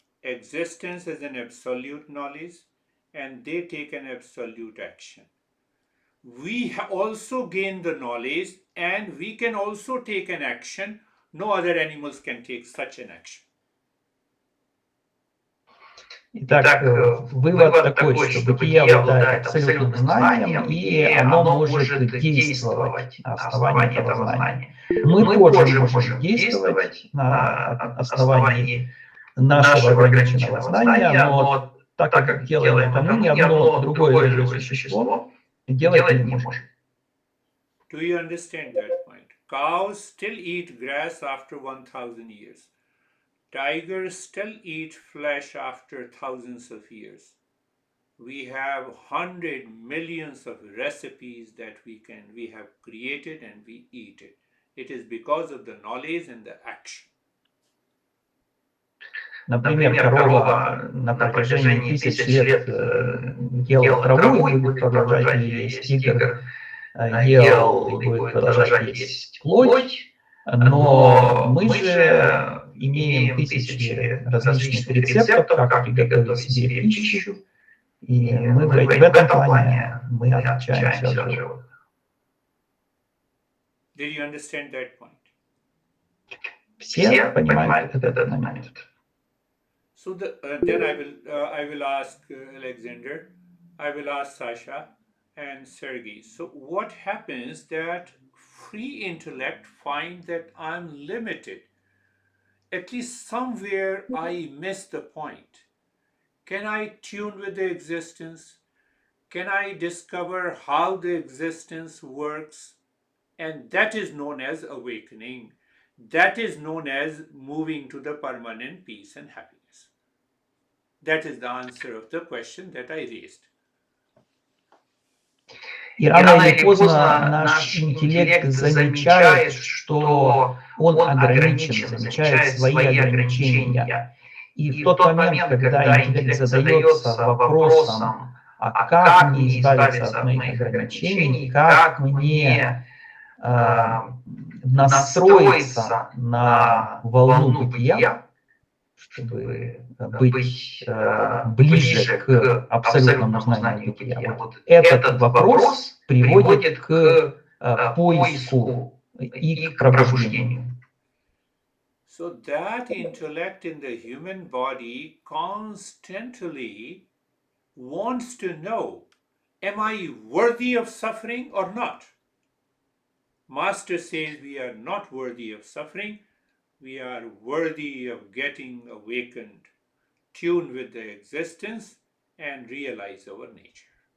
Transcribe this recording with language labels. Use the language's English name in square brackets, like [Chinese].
[English] Existence is an absolute knowledge, and they take an absolute action. We also gain the knowledge, and we can also take an action. No other animals can take such an action. [Russian] Итак, вывод такой, что бытие обладает абсолютным знанием, и оно может действовать на основании этого знания. Мы тоже можем действовать на основании нашего ограниченного знания, но так как делаем это мы, ни одно другое живое существо делать не может. [English] Do you understand that point? Cows still eat grass after 1,000 years. Tigers still eat flesh after thousands of years. We have 100 millions of recipes that we have created and we eat it. It is because of the knowledge and the action. [Russian] Например, корова на протяжении тысяч лет ела траву и будет продолжать ее есть. Тигр ел и будет продолжать есть плоть, но мы же имеем тысячи различных рецептов, как приготовить себе пищу, и мы в этом плане мы отличаемся от животных. [English] Did you understand that point? [Russian] Все понимают этот момент. [English] So then I will ask Alexander, I will ask Sasha and Sergey. So what happens that free intellect find that I'm limited? At least somewhere I miss the point. Can I tune with the existence? Can I discover how the existence works? And that is known as awakening. That is known as moving to the permanent peace and happiness. That is the answer of the question that I raised. [Russian] И рано или поздно наш интеллект замечает, что он ограничен, замечает свои ограничения. И в тот момент, когда интеллект задается вопросом, а как мне избавиться от моих ограничений, как мне настроиться на волну бытия, чтобы быть ближе к абсолютному знанию бытия. Вот этот вопрос приводит к поиску и к пробуждению. [English] So that intellect in the human body constantly wants to know, am I worthy of suffering or not? Master says we are not worthy of suffering. We are worthy of getting awakened, tuned with the existence, and realize our nature.